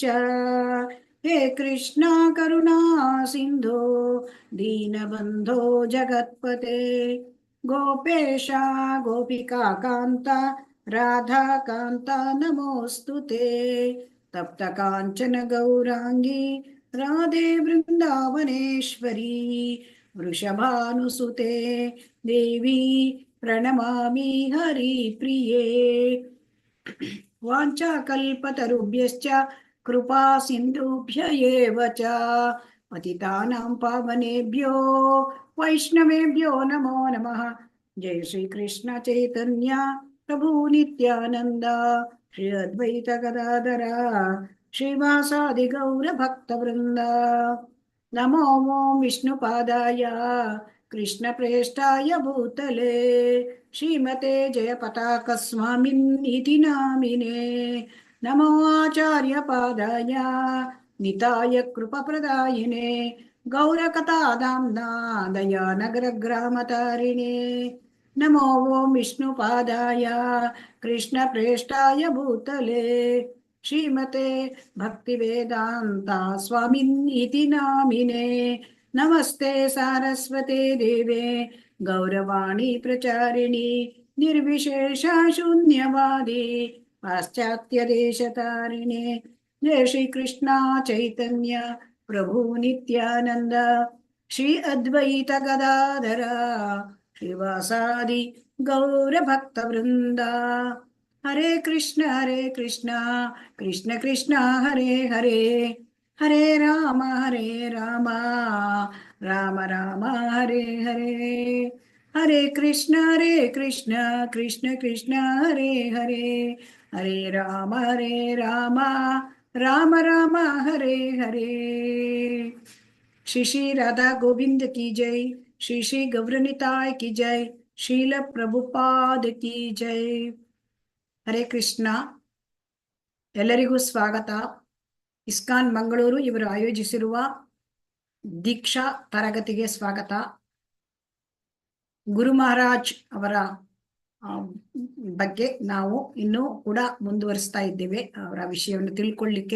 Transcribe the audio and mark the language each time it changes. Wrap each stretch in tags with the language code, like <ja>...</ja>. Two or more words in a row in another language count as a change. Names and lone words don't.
<sa>हे कृष्ण करुणा सिन्धो दीनबन्धो जगत्पते गोपेश गोपिका कान्त राधा कान्त नमोस्तुते. तप्त काञ्चन गौराङ्गि राधे वृन्दावनेश्वरि वृषभानुसुते देवि प्रणमामि हरिप्रिये. वाञ्छाकल्पतरुभ्यश्च कृपा सिन्धुभ्य एव च पतितानां पावनेभ्यो वैष्णवेभ्यो नमो नमः. जय श्री कृष्ण चैतन्य प्रभु नित्यानन्द श्री अद्वैत गदाधर श्रीवासादि गौर भक्त वृन्द. नमो ओं विष्णुपादाय कृष्ण प्रेष्ठाय भूतले श्रीमते जय पताक स्वामिन् इति नामिने. नमो आचार्य पादाय निताय कृपप्रदायिने गौरकथाधाम्ना दयानगर ग्रामतारिणे. नमो ओं विष्णुपादाय कृष्ण प्रेष्ठाय भूतले श्रीमते भक्तिवेदान्त स्वामिन् इति नामिने. नमस्ते सारस्वते देवे गौरवाणि प्रचारिणि निर्विशेष शून्यवादि पाश्चात्य देशतारिणे. जय श्री कृष्ण चैतन्य प्रभु नित्यानन्द श्री अद्वैत गदाधर श्रीवासादि गौर भक्त वृन्द. हरे कृष्ण कृष्ण कृष्ण हरे हरे हरे राम राम राम हरे हरे. हरे कृष्ण कृष्ण कृष्ण हरे हरे हरे राम राम राम हरे हरे.</sa> <hi>श्री श्री राधा गोविंद की जय. श्री श्री गौरनिताय की जय. श्रील प्रभुपाद की जय.</hi> <sa>हरे कृष्ण.</sa> <kn>ಎಲ್ಲರಿಗೂ ಸ್ವಾಗತ. ಇಸ್ಕಾನ್ ಮಂಗಳೂರು ಇವರು ಆಯೋಜಿಸಿರುವ ದೀಕ್ಷಾ ತರಗತಿಗೆ ಸ್ವಾಗತ. ಗುರು ಮಹಾರಾಜ್ ಅವರ ಬಗ್ಗೆ ನಾವು ಇನ್ನೂ ಕೂಡ ಮುಂದುವರಿಸ್ತಾ ಇದ್ದೇವೆ, ಅವರ ವಿಷಯವನ್ನು ತಿಳ್ಕೊಳ್ಳಿಕ್ಕೆ.</kn>